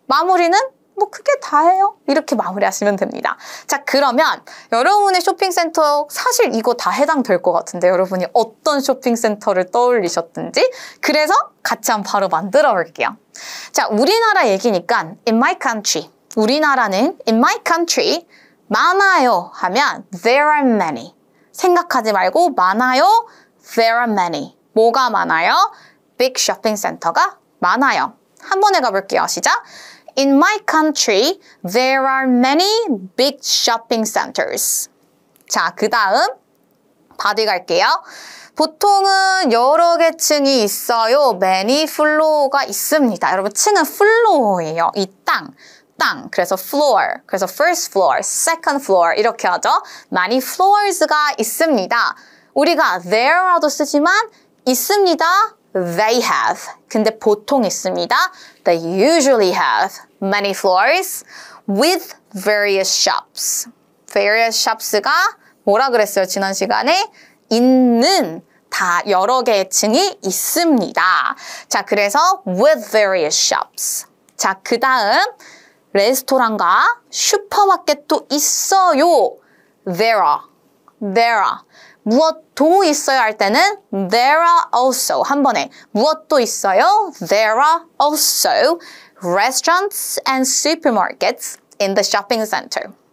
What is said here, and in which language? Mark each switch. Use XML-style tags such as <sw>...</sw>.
<ko>마무리는 뭐 그게 다예요. 이렇게 마무리하시면 됩니다. 자, 그러면 여러분의 쇼핑센터 사실 이거 다 해당될 것 같은데 여러분이 어떤 쇼핑센터를 떠올리셨든지 그래서 같이 한번 바로 만들어 볼게요. 자, 우리나라 얘기니까</ko> <en>in my country.</en> <ko>우리나라는</ko> <en>in my country</en> <ko>많아요 하면</ko> <en>there are many.</en> <ko>생각하지 말고 많아요.</ko> <en>There are many.</en> <ko>뭐가 많아요?</ko> <en>Big shopping center가</en> <ko>많아요. 한 번에 가볼게요. 시작.</ko> <en>In my country, there are many big shopping centers.</en> <ko>자, 그 다음 바디 갈게요. 보통은 여러 개 층이 있어요. many floor가 있습니다. 여러분, 층은 floor예요. 이 땅. 그래서 floor, 그래서 first floor, second floor 이렇게 하죠. many floors가 있습니다. 우리가 there라도 쓰지만 있습니다.</ko> <en>They have.</en> <ko>근데 보통 있습니다.</ko> <en>They usually have many floors with various shops.</en> <ko>various shops가 뭐라 그랬어요? 지난 시간에 있는 다 여러 개의 층이 있습니다. 자, 그래서</ko> <en>with various shops.</en> <ko>자, 그 다음 레스토랑과 슈퍼마켓도 있어요.</ko> <en>There are.</en> <ko>무엇도 있어요 할 때는</ko> <en>there are also.</en> <ko>한 번에 무엇도 있어요.</ko> <en>There are also restaurants and supermarkets in the shopping center.</en>